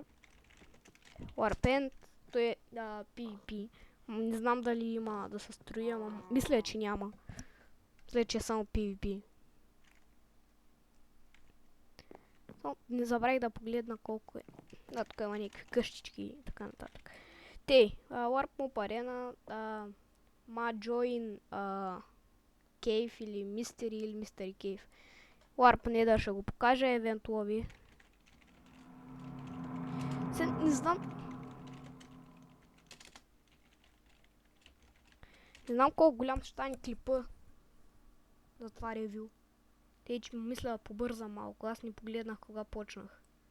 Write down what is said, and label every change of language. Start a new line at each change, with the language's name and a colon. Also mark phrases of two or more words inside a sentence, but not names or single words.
Bulgarian: Warp End, то е PvP. Не знам дали има да се строи, ама мисля, че няма. Мисля, че е само PvP. Не забравих да погледна колко е. Да, тук има някакви къщички и така нататък. Warp Mob Arena, Join Cave или Mystery Cave. Warp Nether ще го покажа, евентуално. Не знам. Не знам колко голям ще стане клипа за това ревю. Че мисля да побързам малко. Аз не погледнах кога почнах.